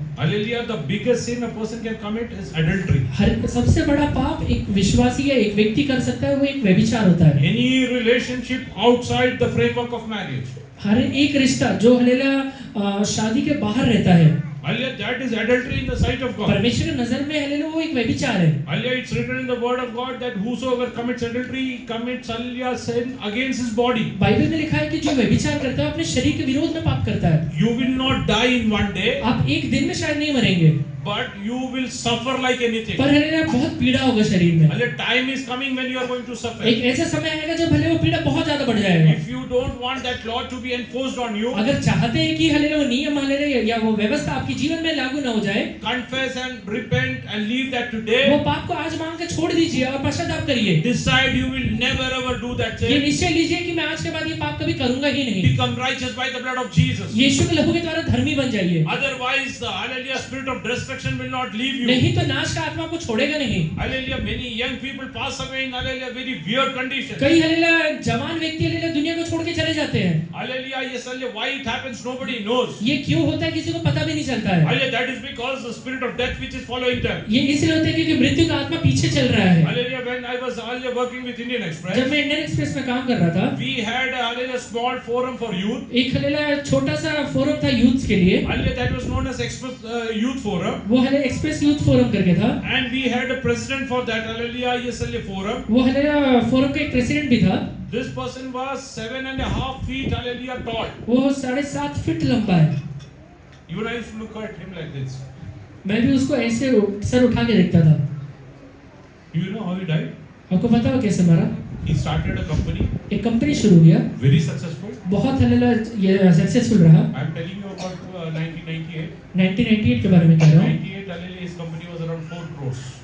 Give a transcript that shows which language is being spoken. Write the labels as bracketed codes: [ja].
[en] Hallelujah, the biggest sin a person can commit is adultery. [hi] हर सबसे बड़ा पाप एक विश्वासी या एक व्यक्ति कर सकता है, वो एक व्यभिचार होता है। [en] Any relationship outside the framework of marriage. [hi] हर एक रिश्ता जो हलेला शादी के बाहर रहता है, [en] Hallelujah, that is adultery in the sight of God. [hi] परमेश्वर की नजर में हालेलुया वो एक व्यभिचार है। [en] Hallelujah, it's written in the word of God that whosoever commits adultery commits, hallelujah, sin against his body. [hi] Bible में लिखा है कि जो व्यभिचार करता है अपने शरीर के विरोध में पाप करता है। [en] You will not die in one day, [hi] आप एक दिन में शायद नहीं मरेंगे, [en] but you will suffer like anything. [hi] पर हालेलुया बहुत पीड़ा होगा शरीर में। [en] Hallelujah, time is coming when you are going to suffer. [hi] एक ऐसा समय आएगा जब भले वो पीड़ा बहुत ज्यादा बढ़ जाएगा। [en] If you don't want that law to be enforced on you, [hi] अगर चाहते हैं कि हालेलुया वो नियम हालेलुया या वो व्यवस्था आपके जीवन में लागू ना हो जाए, [en] confess and repent and leave that today. [hi] वो पाप को आज मांग के छोड़ दीजिए और पश्चाताप करिए। [en] Decide you will never ever do that [hi] ये [en] sin. [hi] निश्चय लीजिए कि मैं आज के बाद ये पाप कभी करूंगा ही नहीं। [en] Become righteous by the blood of Jesus. [hi] यीशु के लहू के द्वारा धर्मी बन जाइए, [en] Otherwise, the hallelujah spirit of destruction will not leave you. [hi] नहीं तो नाश का आत्मा को छोड़ेगा नहीं। [en] Hallelujah, many young people pass away in hallelujah very weird conditions. [hi] कई हालेलुया जवान व्यक्ति हालेलुया दुनिया को छोड़ के चले जाते हैं। [en] Hallelujah, yes, hallelujah. Why it happens, nobody knows. [hi] ये क्यों होता है किसी को पता भी नहीं चलता है। [en] Hallelujah, that is because the spirit of death which is following them. [hi] ये इसलिए होता है क्योंकि मृत्यु का आत्मा पीछे चल रहा है। [en] Hallelujah, when I was hallelujah working with Indian Express, [hi] जब मैं इंडियन एक्सप्रेस में काम कर रहा था, [en] we had a hallelujah small forum for youth. [hi] एक हालेलुया छोटा सा फोरम था यूथ्स के लिए। [en] Hallelujah, that was known as Express Youth Forum. [hi] वो हालेलुया एक्सप्रेस यूथ फोरम करके था। [en] And we had a president for that hallelujah, yes, hallelujah forum. [hi] वो हालेलुया फोरम का एक प्रेसिडेंट भी था। [en] This person was 7.5 feet hallelujah tall. [hi] वो 7.5 feet लंबा है। [en] Even I used to look at him like this. [hi] मैं भी उसको ऐसे सर उठा के देखता था। [en] Do you know how he died? [hi] आपको पता हो कैसे मरा? [en] He started a company, [hi] एक कंपनी शुरू किया, [en] very successful. [hi] बहुत हालेलुया ये सक्सेसफुल रहा। [en] I am telling you about 1998. [hi] 1998 के बारे में कह रहा हूँ। [en] 98 hallelujah, his company was around 4 crores.